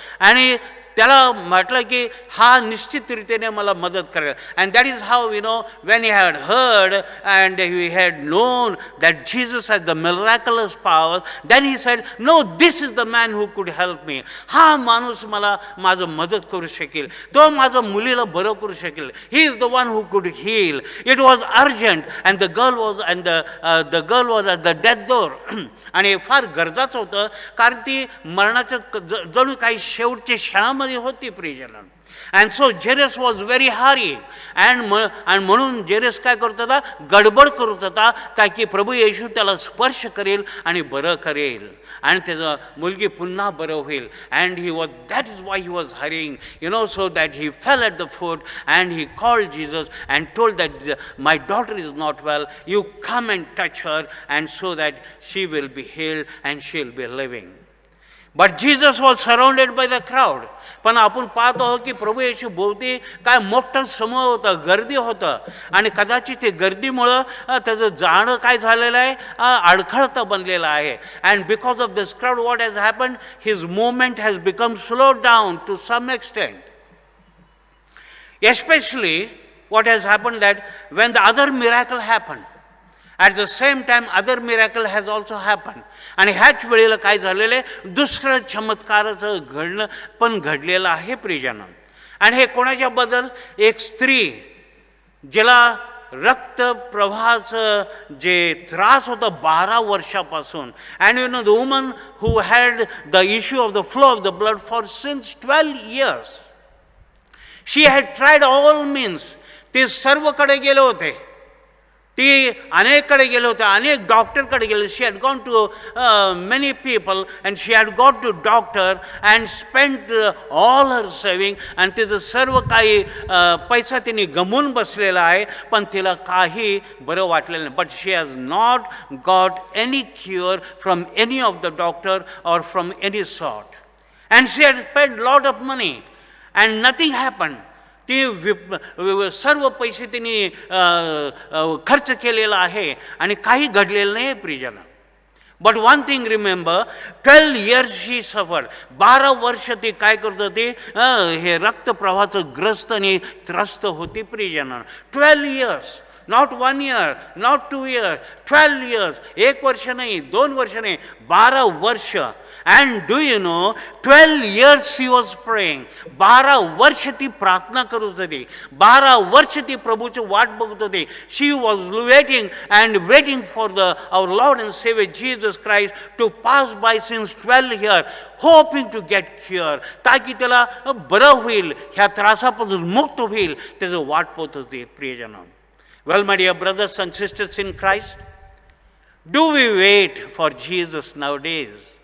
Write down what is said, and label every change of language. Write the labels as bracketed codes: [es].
[mr] आणि त्याला म्हटलं की हा निश्चितरीतीने मला मदत करेल. [en] And that is how when he had heard and he had known that Jesus had the miraculous power, then he said, no, this is the man who could help me. [mr] हा माणूस मला माझं मदत करू शकेल, तो माझ्या मुलीला बरं करू शकेल. [en] He is the one who could heal. It was urgent and the girl was at the death door. [mr] आणि फार गरजाचं होतं, कारण ती मरणाचं जणू काही शेवटच्या क्षणामध्ये होती प्रियजन. [en] And so Jairus was very hurry. अँड [mr] म्हणून जेरस काय करत होता? गडबड करत होता, काय की प्रभू येशू त्याला स्पर्श करेल आणि बरं करेल आणि त्याचं मुलगी पुन्हा बरं होईल. [en] And that is why he was hurrying, so that he fell at the foot and he called Jesus and told that my daughter is not well, you come and touch her and so that she will be healed and she will be living. But Jesus was surrounded by the crowd. [mr] पण आपण पाहतो की प्रभू येशू भोवती काय मोठं समूह होतं, गर्दी होतं. आणि कदाचित ते गर्दीमुळं त्याचं जाणं काय झालेलं आहे, अडखळतं बनलेलं आहे. [en] And because of this crowd what has happened, his movement has become slow down to some extent. Especially what has happened that when the other miracle happened, at the same time other miracle has also happened. [mr] आणि ह्याच वेळेला काय झालेलं आहे, दुसरं चमत्काराचं घडणं पण घडलेलं आहे प्रियजन. आणि हे कोणाच्याबद्दल? एक स्त्री जिला रक्तप्रवाहाचं जे त्रास होतं 12 वर्षापासून. [en] And the woman who had the issue of the flow of the blood for since 12 years. She had tried all means. [mr] ते सर्वकडे गेले होते, ती अनेककडे गेले होते, अनेक डॉक्टरकडे गेले. [en] She had gone to many people and she had got to doctor and spend all her saving. [mr] आणि तिचं सर्व काही पैसा तिने गमवून बसलेला आहे, पण तिला काही बरं वाटलेलं नाही. [en] But she has not got any cure from any of the doctor or from any sort. And she had paid lot of money and nothing happen. [mr] ती सर्व पैसे तिने खर्च केलेला आहे आणि काही घडलेलं नाही प्रियजन. [en] But one thing remember, 12 years she suffered. [mr] 12 वर्ष ती काय करत होती, हे रक्तप्रवाहाचं ग्रस्त आणि त्रस्त होती प्रियजन. [en] 12 years, not 1 year, not 2 years, 12 years. [mr] 1 वर्ष नाही, 2 वर्ष नाही, 12 वर्ष. [en] And do you know, 12 years she was praying. [mr] 12 वर्ष ती प्रार्थना करत होती. 12 वर्ष ती प्रभूची वाट बघत होती. [en] She was waiting and waiting for our Lord and Savior Jesus Christ to pass by since 12 years, hoping to get cure. [mr] ताकि त्याला बरं होईल, ह्या त्रासापासून मुक्त होईल, त्याचं वाट पाहत होती प्रियजन. [en] Well, my dear brothers and sisters in Christ, do we wait for Jesus nowadays?